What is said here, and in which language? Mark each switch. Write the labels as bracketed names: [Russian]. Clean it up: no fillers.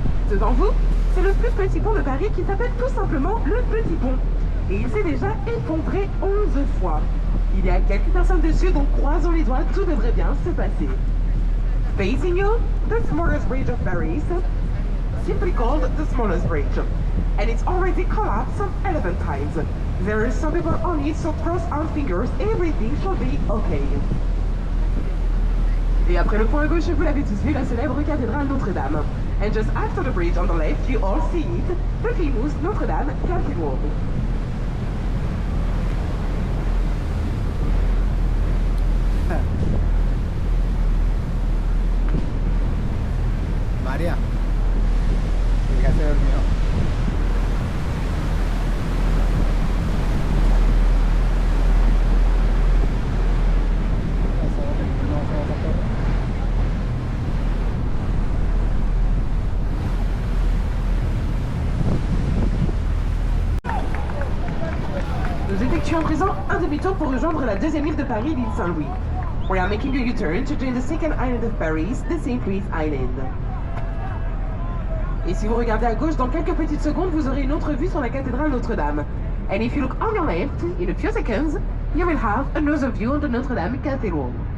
[French] Devant vous, c'est le plus petit pont de Paris qui s'appelle tout simplement le Petit Pont. Et il s'est déjà effondré 11 fois. Il y a quelques personnes dessus, donc croisons les doigts, tout devrait bien se passer. [English] Facing you, the smallest bridge of Paris, simply called the smallest bridge. And it's already collapsed 11 times. There are some people on it, so cross our fingers, everything should be okay. [French] Et après le pont à gauche, vous l'avez tous vu, la célèbre cathédrale Notre-Dame. [English] And just after the bridge on the left, you all see it, the famous Notre-Dame Cathedral. [Spanish] María, ya se durmió. [French] Nous effectuons à présent un demi-tour pour rejoindre la deuxième île de Paris, l'île Saint-Louis. [English] We are making a U-turn to join the second island of Paris, the St. Louis Island. [French] Et si vous regardez à gauche, dans quelques petites secondes, vous aurez une autre vue sur la cathédrale Notre-Dame. [English] And if you look on your left, in a few seconds, you will have another view on the Notre-Dame Cathedral.